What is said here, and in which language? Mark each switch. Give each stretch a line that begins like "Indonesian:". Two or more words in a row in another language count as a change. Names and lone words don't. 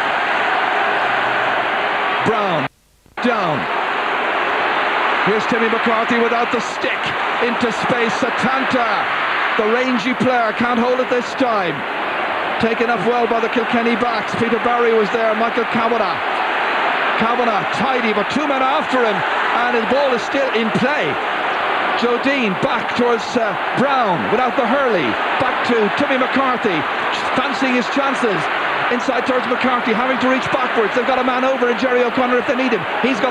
English: Brown. Down. Here's Timmy McCarthy without the stick. Into space. Satanta, the rangy player, can't hold it this time. Taken up well by the Kilkenny backs. Peter Barry was there. Michael Kavanagh. Kavanagh tidy, but 2 men after him, and the ball is still in play. Joe Dean back towards Brown without the Hurley. Back to Timmy McCarthy, fancying his chances. Inside towards McCarthy, having to reach backwards. They've got a man over in Jerry O'Connor if they need him.